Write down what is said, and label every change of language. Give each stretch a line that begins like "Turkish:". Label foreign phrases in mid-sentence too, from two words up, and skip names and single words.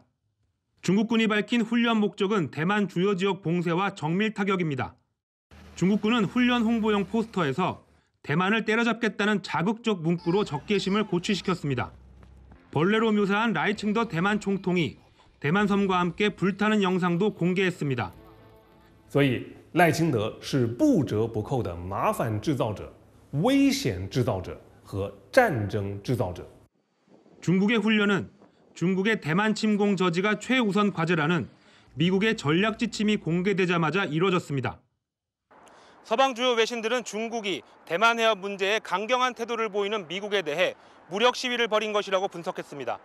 Korean: 중국군이 밝힌 훈련 목적은 대만 주요 지역 봉쇄와 정밀 타격입니다. 중국군은 훈련 홍보용 포스터에서 대만을 때려잡겠다는 자극적 문구로 적개심을 고취시켰습니다. 벌레로 묘사한 라이칭더 대만 총통이 대만섬과 함께 불타는 영상도 공개했습니다.
Chinese: 所以赖清德是不折不扣的麻烦制造者、危险制造者和战争制造者.
Korean: 중국의 훈련은 중국의 대만 침공 저지가 최우선 과제라는 미국의 전략 지침이 공개되자마자 이뤄졌습니다. 서방 주요 외신들은 중국이 대만 해협 문제에 강경한 태도를 보이는 미국에 대해 무력 시위를 벌인 것이라고 분석했습니다.